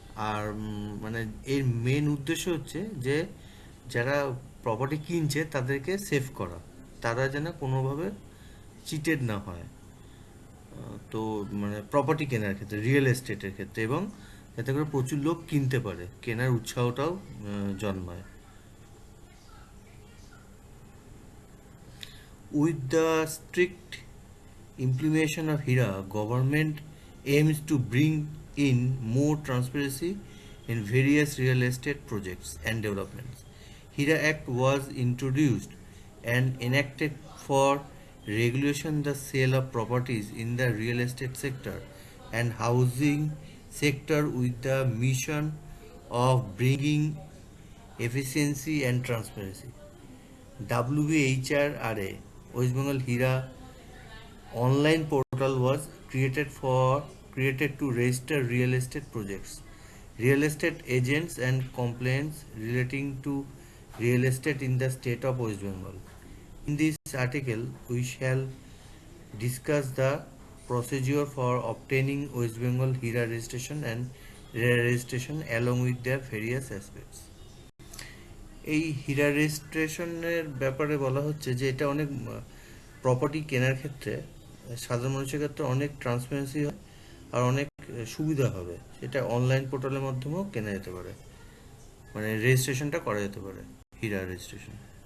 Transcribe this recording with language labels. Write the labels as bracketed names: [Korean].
[Bangla] আর মানে এর মেন উদ্দেশ্য হচ্ছে যে যারা প্রপার্টি কিনছে তাদেরকে সেভ করা, তারা যেন কোনোভাবে চিটেড না হয়। তো মানে প্রপার্টি কেনার ক্ষেত্রে, রিয়েল এস্টেটের ক্ষেত্রে, এবং যাতে করে প্রচুর লোক কিনতে পারে, কেনার উৎসাহটাও জন্মায়। [English] With the strict implementation of HIRA, government aims to bring in more transparency in various real estate projects and developments. HIRA Act was introduced and enacted for regulation the sale of properties in the real estate sector and housing sector with the mission of bringing efficiency and transparency. WBHRA, West Bengal HIRA online portal was created to register real estate projects, real estate agents and complaints relating to real estate in the state of West Bengal. In this article, we shall discuss the procedure for obtaining West Bengal HIRA registration and RERA registration along with their various aspects. [Bangla] এই হিরা রেজিস্ট্রেশনের ব্যাপারে বলা হচ্ছে যে এটা অনেক property কেনার ক্ষেত্রে সাধারণ মানুষের ক্ষেত্রে অনেক ট্রান্সপারেন্সি হয় আর অনেক সুবিধা হবে। সেটা অনলাইন পোর্টালের মাধ্যমেও কেনা যেতে পারে, মানে রেজিস্ট্রেশনটা করা যেতে পারে, হিরা রেজিস্ট্রেশন।